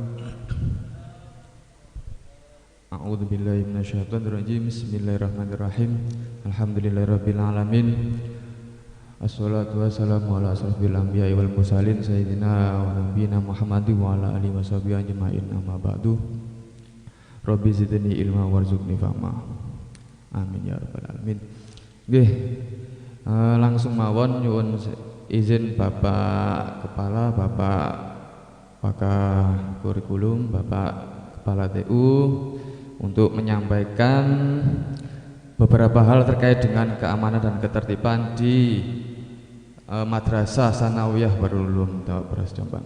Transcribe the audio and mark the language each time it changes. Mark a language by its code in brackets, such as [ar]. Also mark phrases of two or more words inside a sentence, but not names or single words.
[ar] أعوذ بالله من الشيطان الرجيم. بسم الله الرحمن الرحيم. الحمد لله رب العالمين. الصلاة والسلام على أشرف الأنبياء والمرسلين سيدنا ونبينا محمد وعلى آله وصحبه أجمعين، أما بعد. رب زدني علما وارزقني فهما. آمين يا رب العالمين. [jv] Nggih, langsung mawon nyuwun izin [id] Bapak Kepala, Bapak Pakar Kurikulum, Bapak Kepala TU untuk menyampaikan beberapa hal terkait dengan keamanan dan ketertiban di Madrasah Tsanawiyah Darul Ulum Beras Jombang.